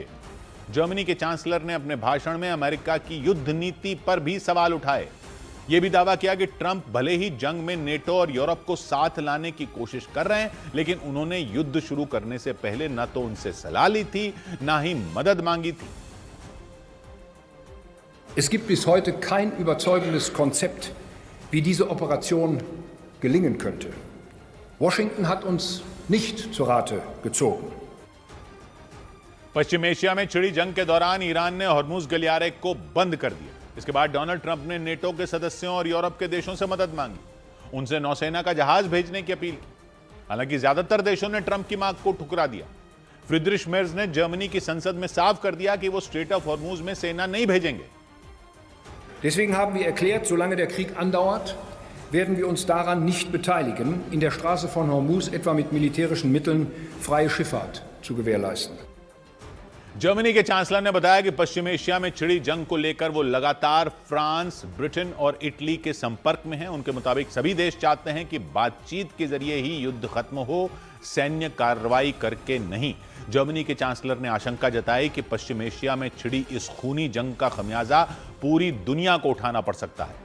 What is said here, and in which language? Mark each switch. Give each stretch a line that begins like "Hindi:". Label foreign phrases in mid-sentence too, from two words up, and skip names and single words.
Hindi: जर्मनी के चांसलर ने अपने भाषण में अमेरिका की युद्ध नीति पर भी सवाल उठाए। यह भी दावा किया कि ट्रंप भले ही जंग में नेटो और यूरोप को साथ लाने की कोशिश कर रहे हैं, लेकिन उन्होंने युद्ध शुरू करने से पहले न तो उनसे सलाह ली थी, ना ही मदद मांगी थी।
German: Es gibt bis heute kein überzeugendes Konzept, wie diese Operation gelingen könnte. Washington hat uns nicht zu Rate gezogen.
Hindi: पश्चिम एशिया में छिड़ी जंग के दौरान ईरान ने हॉर्मुज गलियारे को बंद कर दिया। इसके बाद डोनाल्ड ट्रंप ने नेटो के सदस्यों और यूरोप के देशों से मदद मांगी, उनसे नौसेना का जहाज भेजने की अपील की। हालांकि ज्यादातर देशों ने ट्रंप की मांग को ठुकरा दिया। फ्रीड्रिश मेर्ज ने जर्मनी की संसद में साफ कर दिया कि वो स्ट्रेट ऑफ हॉर्मुज में सेना नहीं भेजेंगे।
German: Deswegen haben wir erklärt, solange der Krieg andauert, werden wir uns daran nicht beteiligen, in der Straße von Hormuz etwa mit militärischen Mitteln freie Schifffahrt zu gewährleisten.
Hindi: जर्मनी के चांसलर ने बताया कि पश्चिम एशिया में छिड़ी जंग को लेकर वो लगातार फ्रांस, ब्रिटेन और इटली के संपर्क में हैं। उनके मुताबिक सभी देश चाहते हैं कि बातचीत के जरिए ही युद्ध खत्म हो, सैन्य कार्रवाई करके नहीं। जर्मनी के चांसलर ने आशंका जताई कि पश्चिम एशिया में छिड़ी इस खूनी जंग का खमियाजा पूरी दुनिया को उठाना पड़ सकता है।